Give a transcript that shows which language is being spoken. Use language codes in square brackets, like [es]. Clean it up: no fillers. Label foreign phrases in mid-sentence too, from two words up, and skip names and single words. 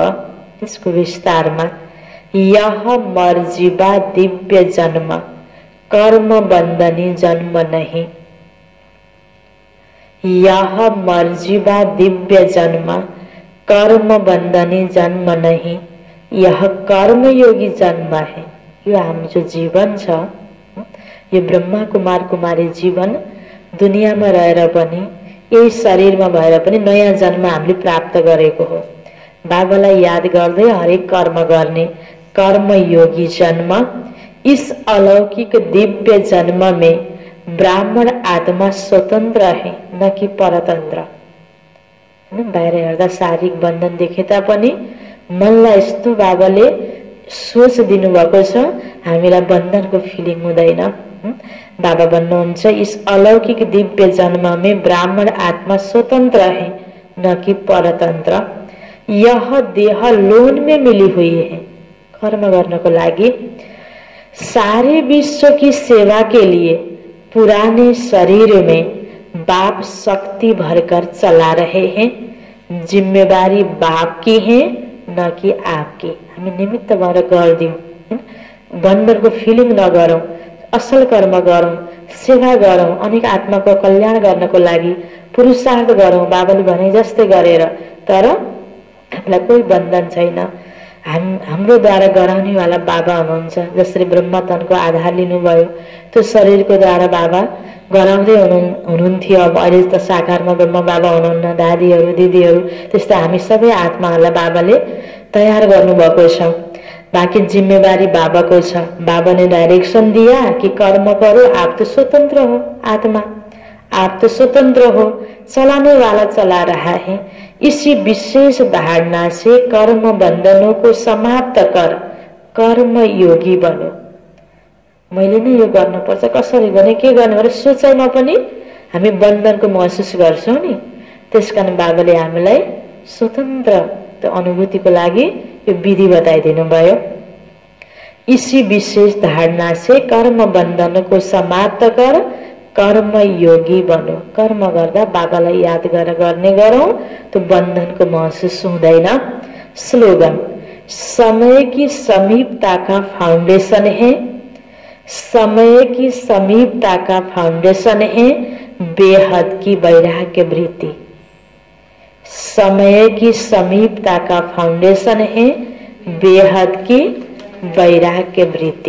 [hi] इसको विस्तार में, यह मर्जीवा दिव्य जन्म कर्म बंधनी जन्म नहीं। यह मर्जीवा दिव्य जन्म कर्म बंधनी जन्म नहीं, यह कर्म योगी जन्म है। [ne] यो हाम्रो जो जीवन छ, यो ब्रह्मा कुमार कुमारी जीवन दुनियाँमा रहेर पनि, यही शरीरमा भएर पनि नयाँ जन्म हामीले प्राप्त गरेको हो। बाबालाई याद गर्दै हरेक कर्म गर्ने कर्म योगी जन्म। [hi] इस अलौकिक दिव्य जन्म में ब्राह्मण आत्मा स्वतंत्र है, न कि परतन्त्र। [ne] बाहिर हेर्दा शारीरिक बन्धन देखे तापनि मनलाई यस्तो बाबाले सोच दिनुभएको छ, हामीलाई बन्धनको फिलिङ हुँदैन। बाबा भन्नुहुन्छ, [hi] इस अलौकिक दिव्य जन्म में ब्राह्मण आत्मा स्वतंत्र है, न कि परतन्त्र। यह देह लोन में मिली हुई है, [ne] कर्म गर्नको लागि। [hi] सारे विश्व की सेवा के लिए पुराने शरीर में बाप शक्ति भरकर चला रहे हैं। जिम्मेवारी बाप की है, न कि आपकी। [ne] हामी निमित्त भएर गर्दियौँ, बन्धनको फिलिङ नगरौँ, असल कर्म गरौँ, सेवा गरौँ, अनेक आत्माको कल्याण गर्नको लागि पुरुषार्थ गरौँ बाबाले भने जस्तै गरेर। तर हामीलाई कोही बन्धन छैन। हाम्रो द्वारा गराउनेवाला बाबा हुनुहुन्छ। जसरी ब्रह्मतनको आधार लिनुभयो, त्यो शरीरको द्वारा बाबा गराउँदै हुनुहुन्थ्यो। अब अहिले त साकारमा ब्रह्म बाबा हुनुहुन्न, दादीहरू दिदीहरू, त्यस्तै हामी सबै आत्माहरूलाई बाबाले तयार गर्नुभएको छ। बाकी जिम्मेवारी बाबा को छ। [hi] बाबा ने डायरेक्शन दिया कि कर्म करो, आप तो स्वतंत्र हो आत्मा, आप तो स्वतंत्र हो, चलाने वाला चला रहा है। इसी विशेष धारणा से कर्म बंधनों को समाप्त कर कर्म योगी बनो। [ne] मैले नै यो गर्नुपर्छ, कसरी गर्ने, के गर्ने भनेर सोचाइमा पनि हामी बन्धनको महसुस गर्छौं नि। त्यसकारण बाबाले हामीलाई स्वतन्त्र अनुभूतिको लागि यो विधि बताइदिनु भयो। [hi] इसी विशेष धारणा से कर्म बंधन को समाप्त कर कर्म योगी बनो। [ne] कर्म गर्दा बाबालाई याद गरेर गर्ने गरौं तो बंधन को महसुस हुँदैन। [hi] स्लोगन, समय की समीपता का फाउंडेशन है, समय की समीपता का फाउंडेशन है बेहद की वैराग्य वृत्ति। समय की समीपता का फाउंडेशन है बेहद की वैराग्य वृत्ति।